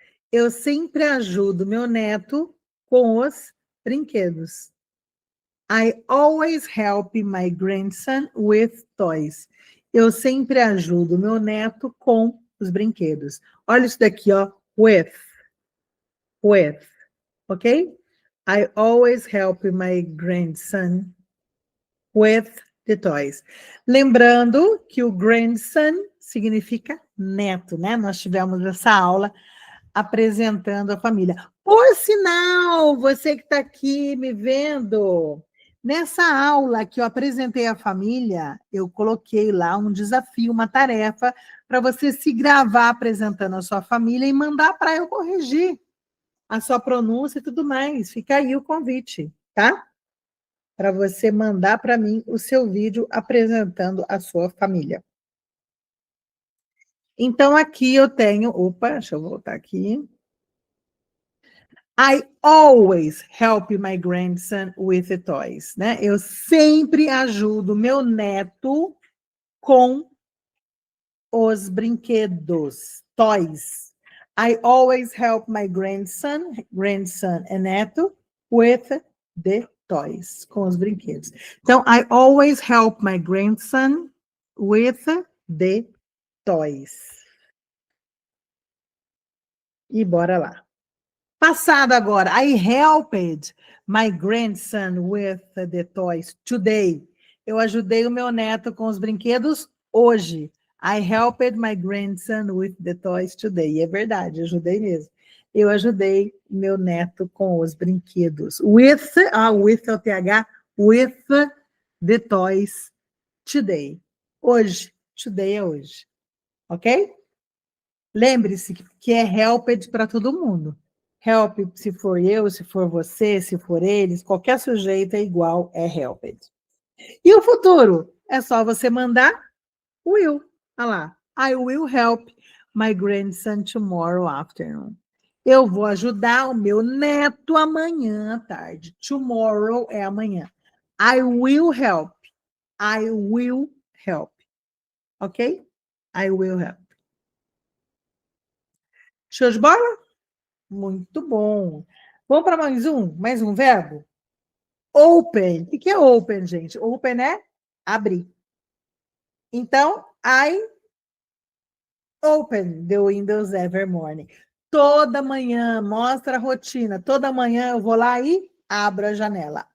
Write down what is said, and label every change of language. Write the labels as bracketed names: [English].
[Portuguese] Eu sempre ajudo meu neto com os brinquedos. [English] I always help my grandson with toys. [Portuguese] Eu sempre ajudo meu neto com os brinquedos. Olha isso daqui, ó. With. Ok? [English] I always help my grandson with the toys. [Portuguese] Lembrando que o grandson significa neto, né? Nós tivemos essa aula apresentando a família. Por sinal, você que está aqui me vendo, nessa aula que eu apresentei a família, eu coloquei lá um desafio, uma tarefa, para você se gravar apresentando a sua família e mandar para eu corrigir a sua pronúncia e tudo mais. Fica aí o convite, tá? Para você mandar para mim o seu vídeo apresentando a sua família. Então, aqui eu tenho... Opa, deixa eu voltar aqui. [English] I always help my grandson with the toys, né? [Portuguese] Eu sempre ajudo meu neto com os brinquedos, toys. [English] I always help my grandson [Portuguese] é neto, [English] with the toys, [Portuguese] com os brinquedos. [English] Então, I always help my grandson with the toys. [Portuguese] E bora lá. Passado agora. [English] I helped my grandson with the toys today. [Portuguese] Eu ajudei o meu neto com os brinquedos hoje. [English] I helped my grandson with the toys today. [Portuguese] E é verdade, ajudei mesmo. Eu ajudei meu neto com os brinquedos. With é o TH, [English] with the toys today. [Portuguese] Hoje. Today é hoje. Ok? Lembre-se que é helped para todo mundo. Help, se for eu, se for você, se for eles, qualquer sujeito é igual, é helped. E o futuro? É só você mandar will. Olha lá. [English] I will help my grandson tomorrow afternoon. [Portuguese] Eu vou ajudar o meu neto amanhã à tarde. Tomorrow é amanhã. [English] I will help. I will help. Ok? I will help. [Portuguese] Show de bola? Muito bom. Vamos para mais um verbo? Open. O que é open, gente? Open é abrir. [English] Então, I open the windows every morning. [Portuguese] Toda manhã, mostra a rotina. Toda manhã eu vou lá e abro a janela.